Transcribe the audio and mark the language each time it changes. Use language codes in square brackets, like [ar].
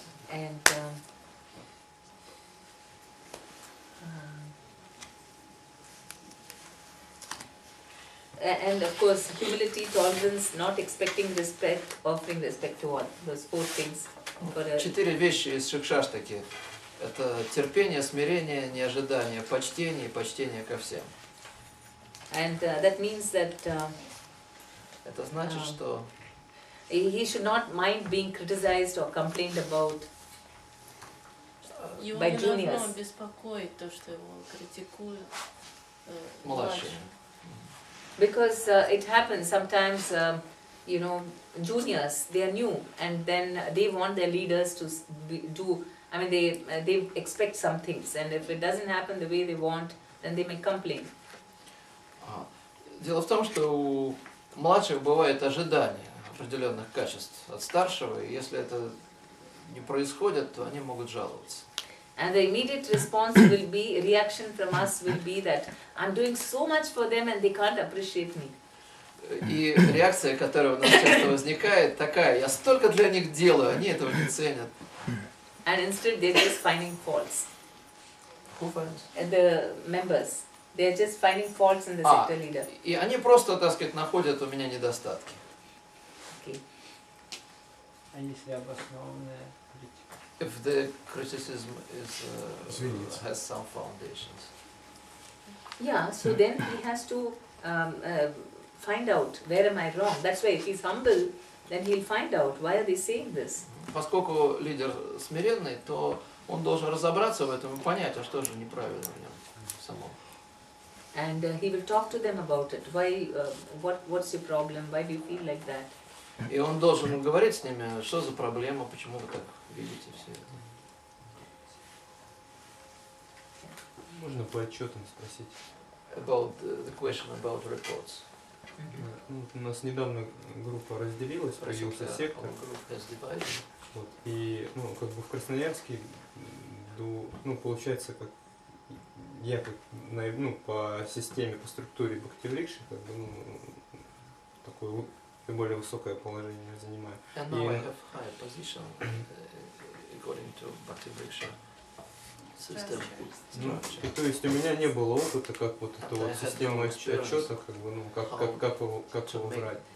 [en] And and of course humility, tolerance, not expecting respect, offering respect to all. Those 4 things. For a, [ru] 4 вещи из шикшаштаки. Это терпение, смирение, неожидание, почтение и почтение ко всем. [en] and that means that [ru] Это значит, что [en] he should not mind being criticized or complained about. [ru] Его [en] by [ru] не должно [en] juniors. [ru] беспокоить то, что его критикуют младшие. [en] Because it happens sometimes, you know, juniors, they are new and then they want their leaders to do, I mean, they expect some things and if it doesn't happen the way they want, then they may complain. [ru] Дело в том, что у младших бывает ожидание определенных качеств от старшего, и если это не происходит, то они могут жаловаться. [en] And the immediate response will be, reaction from us will be that I'm doing so much for them and they can't appreciate me. [ru] И реакция, которая у нас часто возникает, такая: я столько для них делаю, они этого не ценят. [en] And instead they're just finding faults. Who finds? And the members, they're just finding faults in the sector leader. [ru] И они просто, так сказать, находят у меня недостатки. [en] Okay. [ru] А если обоснованная критика? [en] If the criticism is, has some foundations. Yeah, so then he has to find out where am I wrong. That's why if he's humble, then he'll find out why are they saying this. [ru] Поскольку лидер смиренный, то он должен разобраться в этом и понять, а что же неправильно в нем самом. [en] And he will talk to them about it. Why? What's your problem? Why do you feel like that? [ru] И он должен говорить с ними, что за проблема, почему вы так видите все это. Можно по отчетам спросить. [en] About the question about reports. [ru] Ну, у нас недавно группа разделилась, появился сектор. Вот, и ну, как бы в Красноярске, ну, получается, как я как, ну, по системе, по структуре Бхакти Врикши, как бы, ну, такое более высокое положение занимаю. [en] And now I have higher position according to Bhakti Vriksha system structure. [ru] И то есть у меня не было опыта, как вот эту вот систему отчетов, как бы, ну, как его брать.